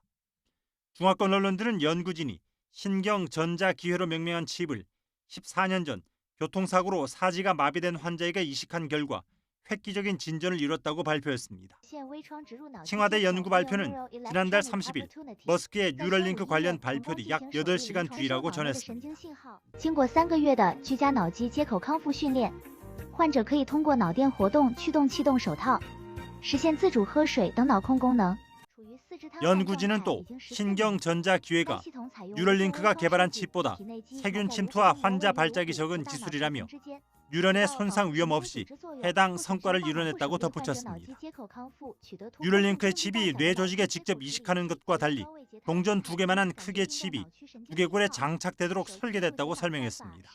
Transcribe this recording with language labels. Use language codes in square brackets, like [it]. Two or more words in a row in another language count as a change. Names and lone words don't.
[ko] 중화권 언론들은 연구진이 신경전자기회로 명명한 칩을 14년 전 교통사고로 사지가 마비된 환자에게 이식한 결과 획기적인 진전을 이뤘다고 발표했습니다. 칭화대 연구 발표는 지난달 30일 머스크의 뉴럴링크 관련 발표 뒤 약 8시간 뒤라고 전했습니다. [zh] 经过3个月的居家脑机接口康复训练，患者可以通过脑电活动驱动气动手套，实现自主喝水等脑控功能。 [ko] 연구진은 또 신경전자기회가 뉴럴링크가 개발한 칩보다 세균 침투와 환자 발작이 적은 기술이라며 뉴런의 손상 위험 없이 해당 성과를 이뤄냈다고 덧붙였습니다. 뉴럴링크의 칩이 뇌 조직에 직접 이식하는 것과 달리 동전 2개만한 크기의 칩이 두개골에 장착되도록 설계됐다고 설명했습니다.